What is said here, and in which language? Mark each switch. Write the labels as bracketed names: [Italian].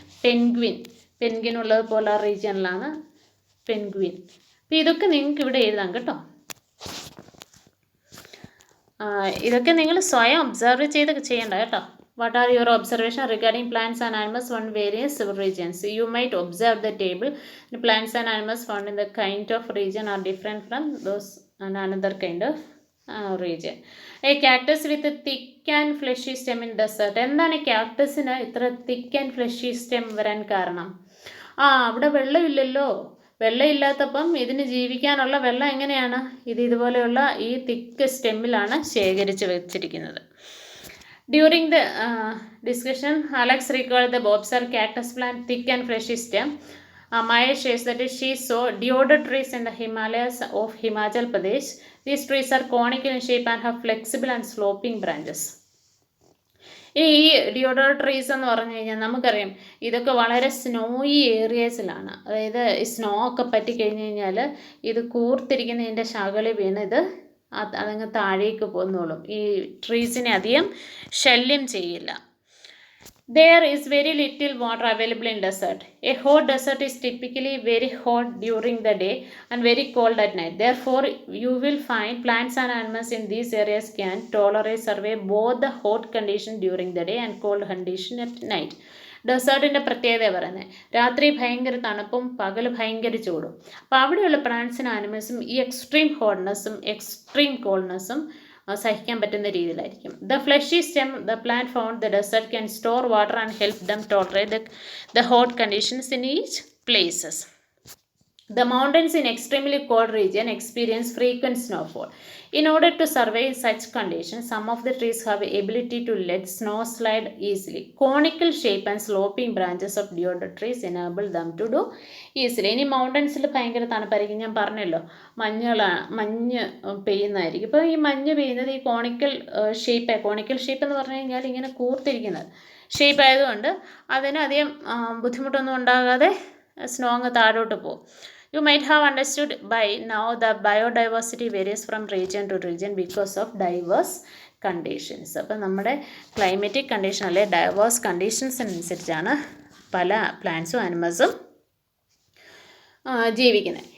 [Malayalam] Penguin ഉള്ളത് polar റീജിയനിലാണ്, penguin. അപ്പോൾ ഇതൊക്കെ നിങ്ങൾക്ക് ഇവിടെ എഴുതാം കേട്ടോ. ഇതൊക്കെ നിങ്ങൾ സ്വയം ഒബ്സർവ് ചെയ്യേണ്ട കേട്ടോ. [English] What are your observations regarding plants and animals found in various regions? You might observe the table. The plants and animals found in the kind of region are different from those in another kind of region. A cactus with a thick and fleshy stem in desert. [Malayalam] എന്താണ് കാക്ടസിന് ഇത്ര [English] thick and fleshy stem [Malayalam] വരാൻ കാരണം? അവിടെ വെള്ളമില്ലാത്തപ്പം ഇതിന് ജീവിക്കാനുള്ള വെള്ളം എങ്ങനെയാണ്? ഇതുപോലെയുള്ള ഈ തിക്ക് സ്റ്റെമ്മിലാണ് ശേഖരിച്ച് വെച്ചിരിക്കുന്നത്. [English] During the discussion, Alex recalled the observed cactus plant thick and fleshy stem. Maya shares that she saw deodar trees in the Himalayas of Himachal Pradesh. These trees are conical in shape and have flexible and sloping branches. [Malayalam] ഈ Deodhar trees എന്ന് പറഞ്ഞു കഴിഞ്ഞാൽ നമുക്കറിയാം ഇതൊക്കെ വളരെ snowy ഏരിയാസിലാണ്. അതായത് snow ഒക്കെ പറ്റിക്കഴിഞ്ഞ് കഴിഞ്ഞാൽ ഇത് കൂർത്തിരിക്കുന്നതിൻ്റെ ശകലം വീണ് അതങ്ങ് താഴേക്ക് പോന്നോളും. ഈ ട്രീസിനെ അധികം ശല്യം ചെയ്യില്ല. [English] There is very little water available in desert. A hot desert is typically very hot during the day and very cold at night. Therefore, you will find plants and animals in these areas can tolerate survive both the hot condition during the day and cold condition at night. [Malayalam] ഡെസേർട്ടിൻ്റെ പ്രത്യേകത പറയുന്നത് രാത്രി ഭയങ്കര തണുപ്പും പകൽ ഭയങ്കര ചൂടും. അപ്പോൾ അവിടെയുള്ള പ്ലാന്റ്സിനും ആനിമൽസും ഈ എക്സ്ട്രീം ഹോട്ട്നെസ്സും എക്സ്ട്രീം കോൾഡ്നെസ്സും സഹിക്കാൻ പറ്റുന്ന രീതിയിലായിരിക്കും. [English] The fleshy stem the plant found the desert can store water and help them tolerate the hot conditions in each places. The mountains in extremely cold region experience frequent snowfall. In order to survive such conditions, some of the trees have the ability to let snow slide easily. Conical shape and sloping branches of deodar trees enable them to do easily. [Malayalam] ഇനി മൗണ്ടൻസിൽ ഭയങ്കര തണുപ്പായിരിക്കും, ഞാൻ പറഞ്ഞല്ലോ മഞ്ഞ് പെയ്യുന്നതായിരിക്കും. ഇപ്പോൾ ഈ മഞ്ഞ് പെയ്യുന്നത് ഈ കോണിക്കൽ ഷേപ്പ് എന്ന് പറഞ്ഞു കഴിഞ്ഞാൽ ഇങ്ങനെ കൂർത്തിരിക്കുന്നത് ഷേപ്പ് ആയതുകൊണ്ട് അതിന് അധികം ബുദ്ധിമുട്ടൊന്നും ഉണ്ടാകാതെ സ്നോ അങ്ങ് താഴോട്ട് പോകും. [English] You might have understood by now that biodiversity varies from region to region because of diverse conditions. [Malayalam] അപ്പോൾ നമ്മുടെ ക്ലൈമറ്റിക് കണ്ടീഷൻ അല്ലെ ഡൈവേഴ്സ് കണ്ടീഷൻസ് അനുസരിച്ചാണ് പല പ്ലാന്റ്സും ആനിമൽസും ജീവിക്കുന്നത്.